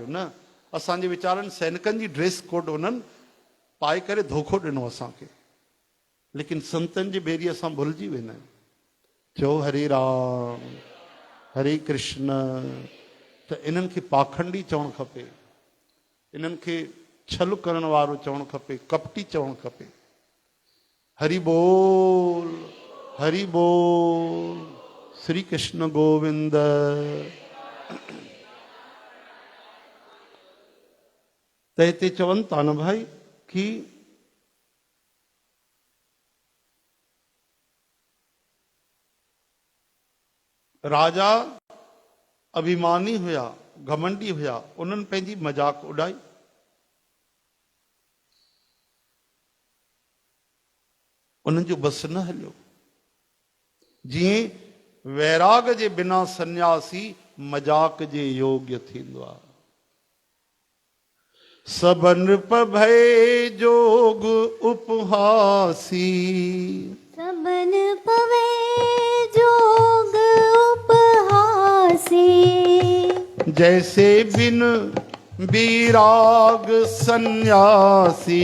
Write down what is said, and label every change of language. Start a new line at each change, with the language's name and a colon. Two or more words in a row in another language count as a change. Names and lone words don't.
Sindhi: न, असांजे वीचारनि सैनिकनि जी ड्रेस कोड उन्हनि पाए करे धोखो ॾिनो असांखे, लेकिन संतनि जे ॿेरी असां भुलिजी वेंदा आहियूं। चओ हरे राम हरे कृष्ण। त इन्हनि खे पाखंडी चवणु खपे, इन्हनि खे छल करण वारो चवणु खपे, कपटी चवणु खपे। हरि बोल हरि बोल, श्री कृष्ण गोविंद। त हिते चवनि था न भाई कि राजा अभिमानी हुया, घमंडी हुया, उन्हनि पंहिंजी मजाक उॾाई। उन्हनि जो बस न हलियो। जीअं वैराग जे बिना सन्यासी मजाक जे योग्य थींदो आहे।
Awadhi: सबन पभय जोग उपहासी, सबन पवे जोग उपहासी, जैसे बिन विराग सन्यासी,